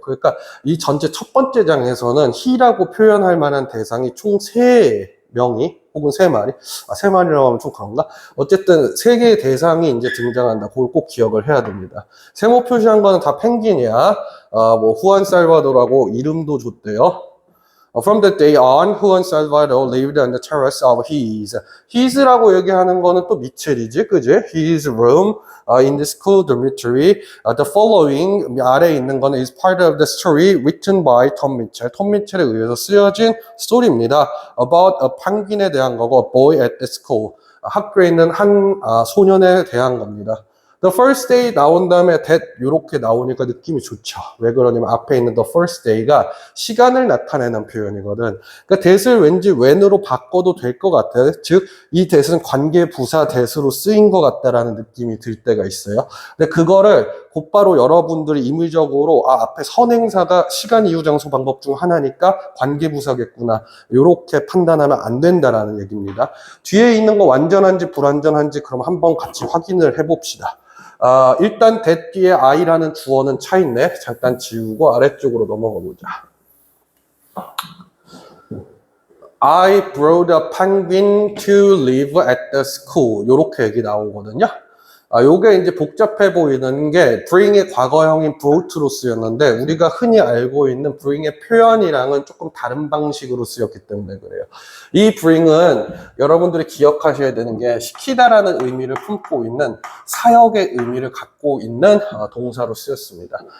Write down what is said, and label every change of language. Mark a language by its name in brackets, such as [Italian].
[Korean] 그러니까 이 전체 첫 번째 장에서는 he라고 표현할 만한 대상이 총 3명이, 혹은 3마리? 3마리라고 하면 좀 그런가? 어쨌든 3개의 대상이 이제 등장한다. 그걸 꼭 기억을 해야 됩니다. 세모 표시한 거는 다 펭귄이야. 뭐, 후안 살바도라고 이름도 줬대요. [English] From the day on, Juan Salvador lived on the terrace of his. [Korean] His라고 얘기하는 거는 또 미첼이지, 그지? [English] His room in the school dormitory. The following [Korean] 아래에 있는 거는 [English] is part of the story written by Tom Mitchell. [Korean] 톰 미첼에 의해서 쓰여진 스토리입니다. [English] About a [Korean] 펭귄에 대한 거고, [English] a boy at the school. [Korean] 학교에 있는 한 소년에 대한 겁니다. [English] The first day [Korean] 나온 다음에 that 요렇게 나오니까 느낌이 좋죠. 왜 그러냐면 앞에 있는 [English] the first day [Korean] 가 시간을 나타내는 표현이거든. 그러니까 that을 왠지 when으로 바꿔도 될 것 같아. 즉, 이 that은 관계 부사 that으로 쓰인 것 같다라는 느낌이 들 때가 있어요. 근데 그거를 곧바로 여러분들이 임의적으로 앞에 선행사가 시간, 이유, 장소, 방법 중 하나니까 관계 부사겠구나. 요렇게 판단하면 안 된다라는 얘기입니다. 뒤에 있는 거 완전한지 불완전한지 그럼 한번 같이 확인을 해봅시다. 일단 that 뒤에 I라는 주어는 차 있네. 잠깐 지우고 아래쪽으로 넘어가 보자. [English] I brought a penguin to live at the school. [Korean] 요렇게 얘기 나오거든요. 요게 이제 복잡해 보이는 게 bring의 과거형인 brought로 쓰였는데 우리가 흔히 알고 있는 bring의 표현이랑은 조금 다른 방식으로 쓰였기 때문에 그래요. 이 bring은 여러분들이 기억하셔야 되는 게 시키다라는 의미를 품고 있는 사역의 의미를 갖고 있는 동사로 쓰였습니다.